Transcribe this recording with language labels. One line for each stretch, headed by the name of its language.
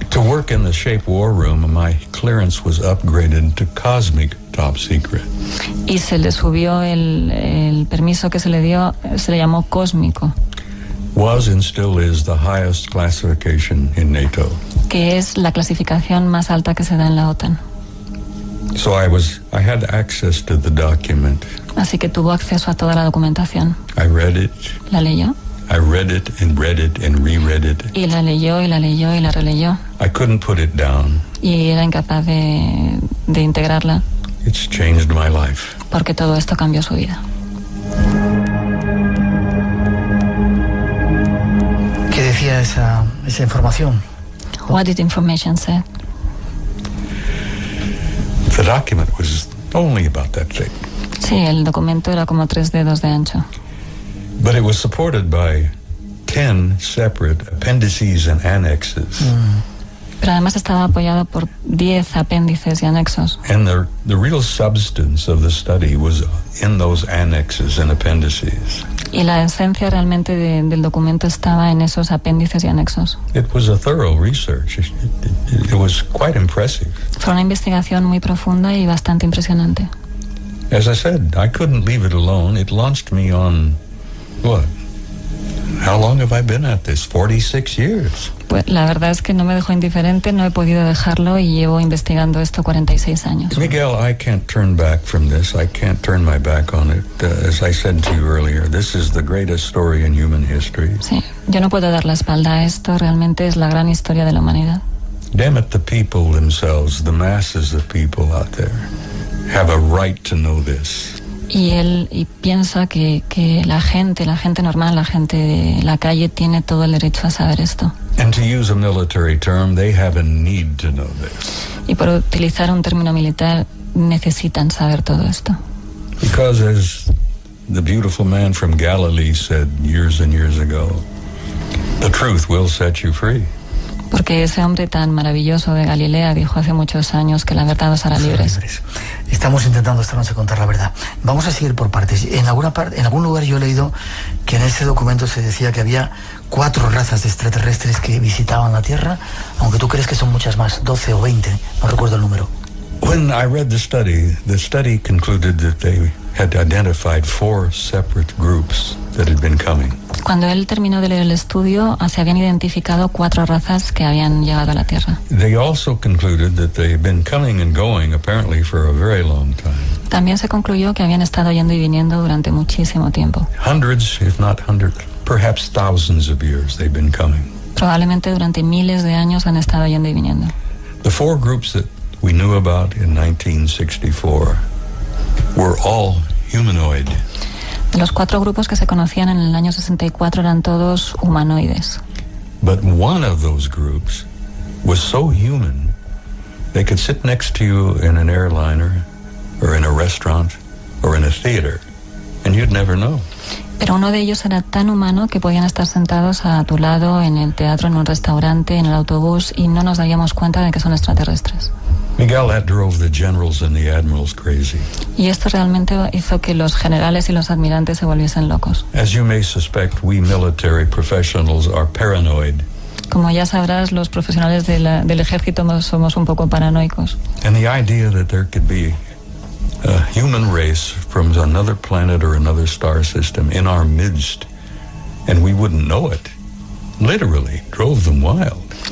English: To work in the Shape War Room, my clearance was upgraded to cosmic top secret.
Spanish: Y se le subió el permiso que se le dio, se le llamó cósmico.
English: Was and still is the highest classification in NATO.
Spanish: Que es la clasificación más alta que se da en la OTAN.
English: So I had access to the document.
Spanish: Así que tuvo acceso a toda la documentación.
English: I read it.
Spanish: La leyó.
English: I read it and reread it.
Spanish: Y la leyó y la leyó y la releyó.
English: I couldn't put it down.
Spanish: Y era incapaz de integrarla.
English: It's changed my life.
Spanish: Porque todo esto cambió su vida. ¿Qué decía esa información?
English: What did information say? The document was only about that thick.
Spanish: Sí, el documento era como 3 dedos de ancho.
English: But it was supported by 10 separate appendices and annexes.
Spanish: Pero además estaba apoyado por 10 apéndices y anexos.
English: And the real substance of the study was in those annexes and appendices.
Spanish: Y la esencia realmente del documento estaba en esos apéndices y anexos.
English: It was a thorough research. It was quite impressive.
Spanish: Fue una investigación muy profunda y bastante impresionante.
English: As I said, I couldn't leave it alone. It launched me on, what? How long have I been at this? 46 years.
Spanish: Pues la verdad es que no me dejó indiferente, no he podido dejarlo y llevo investigando esto 46 años.
English: Miguel, I can't turn back from this. I can't turn my back on it. As I said to you earlier, this is the greatest story in human history.
Spanish: Sí, yo no puedo dar la espalda a esto, realmente es la gran historia de la humanidad.
English: Damn it, the people themselves, the masses of people out there, have a right to know this.
Spanish: Y él piensa que la gente normal, la gente de la calle tiene todo el derecho a saber esto.
English: And to use a military term, they have a need to know this.
Spanish: Y por utilizar un término militar, necesitan saber todo esto.
English: Because as the beautiful man from Galilee said years and years ago, the truth will set you free.
Spanish: Porque ese hombre tan maravilloso de Galilea dijo hace muchos años que la verdad os hará libres. Estamos intentando esta noche contar la verdad. Vamos a seguir por partes. En algún lugar yo he leído que en ese documento se decía que había 4 razas de extraterrestres que visitaban la Tierra, aunque tú crees que son muchas más, 12 o 20, no recuerdo el número.
English: When I read the study concluded that they had identified 4 separate groups that had been coming.
Spanish: Cuando él terminó de leer el estudio, se habían identificado 4 razas que habían llegado a la Tierra.
English: They also concluded that they had been coming and going apparently for a very long time.
Spanish: También se concluyó que habían estado yendo y viniendo durante muchísimo tiempo.
English: Hundreds, if not hundreds, perhaps thousands of years they've been coming.
Spanish: Probablemente durante miles de años han estado yendo y viniendo.
English: The 4 groups that we knew about in 1964 were all humanoid.
Spanish: De los 4 grupos que se conocían en el año 64 eran todos humanoides.
English: But one of those groups was so human, they could sit next to you in an airliner or in a restaurant or in a theater, and you'd never know.
Spanish: Pero uno de ellos era tan humano que podían estar sentados a tu lado en el teatro, en un restaurante, en el autobús, y no nos daríamos cuenta de que son extraterrestres.
English: Miguel, that drove the generals and the admirals crazy.
Spanish: Y esto realmente hizo que los generales y los admirantes se volviesen locos.
English: As you may suspect, we military professionals are paranoid.
Spanish: Como ya sabrás, los profesionales del ejército somos un poco paranoicos.
English: And the idea that there could be a human race from another planet or another star system in our midst, and we wouldn't know it, literally drove them wild.